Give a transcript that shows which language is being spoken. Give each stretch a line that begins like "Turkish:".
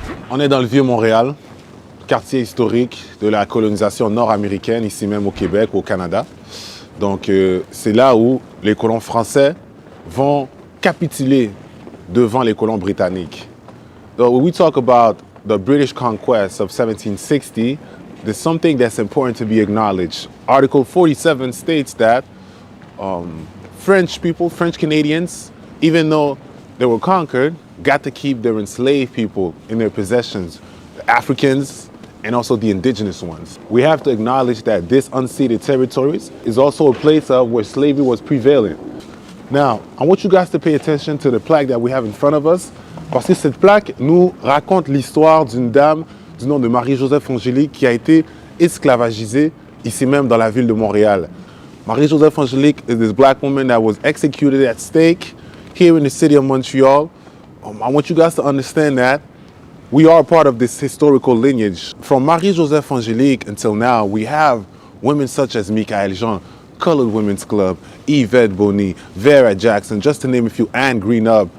French: On est dans le vieux Montréal, quartier historique de la colonisation nord-américaine, ici même au Québec, au Canada. Donc c'est là où les colons français vont capituler devant les colons britanniques.
English: So when we talk about the British conquest of 1760, there's something that's important to be acknowledged. Article 47 states that French people, French Canadians, even though they were conquered, got to keep their enslaved people in their possessions, the Africans and also the indigenous ones. We have to acknowledge that this unceded territories is also a place of where slavery was prevalent. Now, I want you guys to pay attention to the plaque that we have in front of us,
French: parce que cette plaque nous raconte l'histoire d'une dame du nom de Marie-Joseph Angélique qui a été esclavagisée ici même dans la ville de Montréal.
English: Marie-Joseph Angélique is this black woman that was executed at stake here in the city of Montreal. I want you guys to understand that we are part of this historical lineage. From Marie-Joseph Angélique until now, we have women such as Michael Jean, Colored Women's Club, Yvette Bonny, Vera Jackson, just to name a few, Anne Greenup.